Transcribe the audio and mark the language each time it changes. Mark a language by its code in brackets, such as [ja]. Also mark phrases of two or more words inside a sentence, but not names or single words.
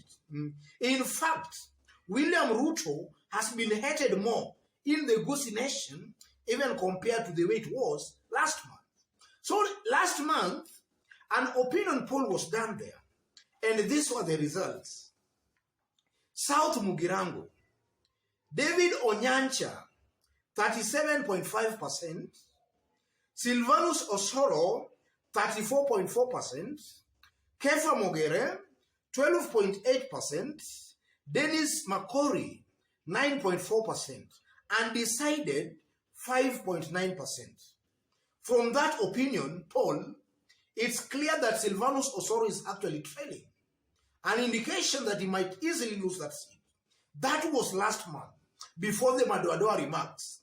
[en] In fact, William Ruto has been hated more in the Gusii Nation even compared to the way it was last month. So last month, an opinion poll was done there, and these were the results. South Mugirango, David Onyancha, 37.5%, Sylvanus Osoro, 34.4%, Kefa Mogere, 12.8%, Dennis Makori, 9.4%, undecided, 5.9%. From that opinion poll, it's clear that Sylvanus Osoro is actually trailing, an indication that he might easily lose that seat. That was last month, before the Madoadoa remarks.